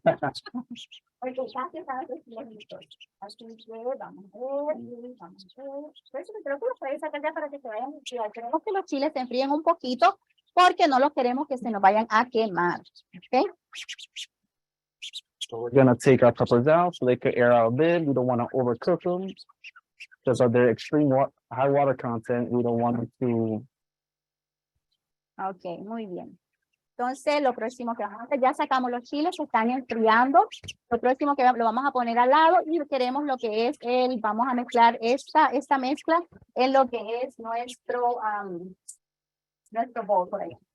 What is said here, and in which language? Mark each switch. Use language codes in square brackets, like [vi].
[es] Okay, casi están los chiles listos. Así que vamos a ver, vamos a ver. Por eso creo que los puedes sacar ya para que se vayan a enfriar. Queremos que los chiles se enfríen un poquito porque no los queremos que se nos vayan a quemar. [en] Okay. So we're gonna take our peppers out so they could air out a bit. We don't want to overcook them because of their extreme high water content. We don't want them to. [es] Okay, muy bien. Entonces, lo próximo que vamos a hacer, ya sacamos los chiles, se están enfriando. Lo próximo que lo vamos a poner al lado y queremos lo que es vamos a mezclar esta mezcla en lo que es nuestro bowl por ahí.